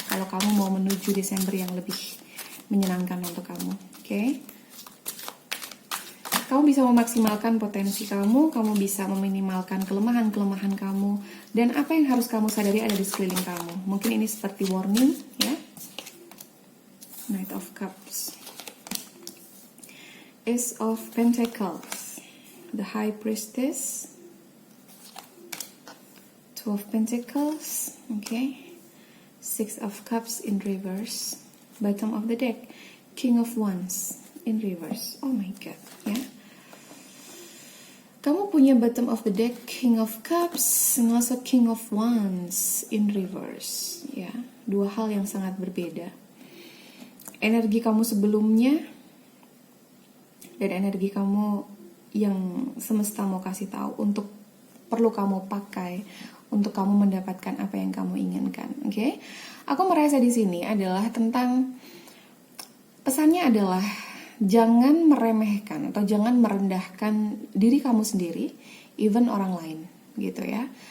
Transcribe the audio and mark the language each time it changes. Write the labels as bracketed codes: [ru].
[id] Kalau kamu mau menuju Desember yang lebih menyenangkan untuk kamu. Oke. Kamu bisa memaksimalkan potensi kamu bisa meminimalkan kelemahan-kelemahan kamu, dan apa yang harus kamu sadari ada di sekeliling kamu. Mungkin ini seperti warning, ya. [en] Knight of Cups, Ace of Pentacles, the High Priestess, Two of Pentacles, okay, Six of Cups in reverse, bottom of the deck, King of Wands in reverse. Oh my god, ya. [id] Kamu punya [en] bottom of the deck, King of Cups, and also King of Wands in reverse, [id] ya. Dua hal yang sangat berbeda. Energi kamu sebelumnya dan energi kamu yang semesta mau kasih tahu untuk perlu kamu pakai untuk kamu mendapatkan apa yang kamu inginkan, oke? Aku merasa di sini adalah tentang pesannya adalah jangan meremehkan atau jangan merendahkan diri kamu sendiri, even orang lain, gitu ya.